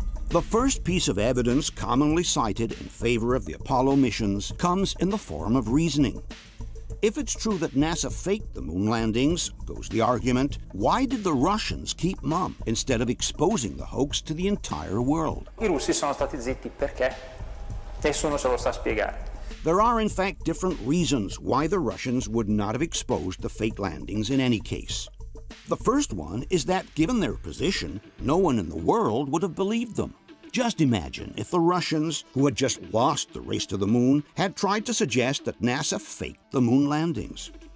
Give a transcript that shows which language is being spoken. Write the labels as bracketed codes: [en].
[en] The first piece of evidence commonly cited in favor of the Apollo missions comes in the form of reasoning. If it's true that NASA faked the moon landings, goes the argument, why did the Russians keep mum instead of exposing the hoax to the entire world? [it] I russi sono stati zitti perché? Nessuno ce lo sa spiegare. [en] There are in fact different reasons why the Russians would not have exposed the fake landings in any case. The first one is that given their position, no one in the world would have believed them. Just imagine if the Russians, who had just lost the race to the moon, had tried to suggest that NASA faked the moon landings.